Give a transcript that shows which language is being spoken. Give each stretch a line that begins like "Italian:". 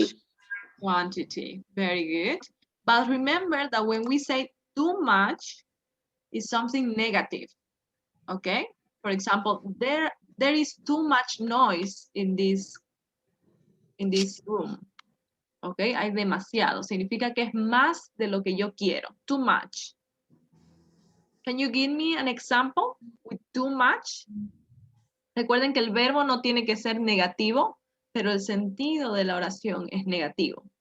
English: large quantity. Very good. But remember that when we say too much, it's something negative. Okay? For example, there is too much noise in this room.
Spanish: Okay? Hay demasiado. Significa que es más de lo que yo quiero.
English: Too much. Can you give me an example with too much?
Spanish: Recuerden que el verbo no tiene que ser negativo, pero el sentido de la oración es negativo.